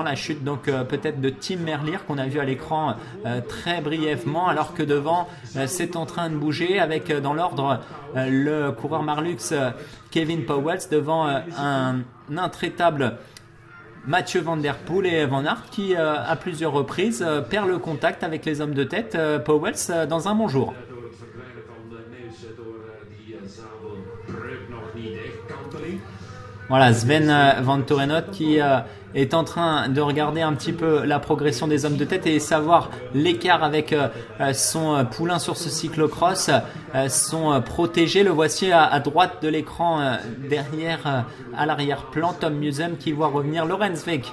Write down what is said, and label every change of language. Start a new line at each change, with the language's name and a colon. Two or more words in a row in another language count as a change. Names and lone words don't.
French: La chute donc peut-être de Tim Merlier qu'on a vu à l'écran très brièvement, alors que devant c'est en train de bouger avec dans l'ordre le coureur Marlux Kevin Powels devant un intraitable Mathieu Van Der Poel et Van Aert qui à plusieurs reprises perd le contact avec les hommes de tête. Powels dans un bon jour.
Dutch: Door het verdwijnen van Neus door die zadelbreuk nog niet echt kanteling.
French: Voilà, Sven Van Torenot qui est en train de regarder un petit peu la progression des hommes de tête et savoir l'écart avec son poulain sur ce cyclocross, son protégé. Le voici à droite de l'écran, derrière, à l'arrière-plan, Tom Musem qui voit revenir Lorenz Weck.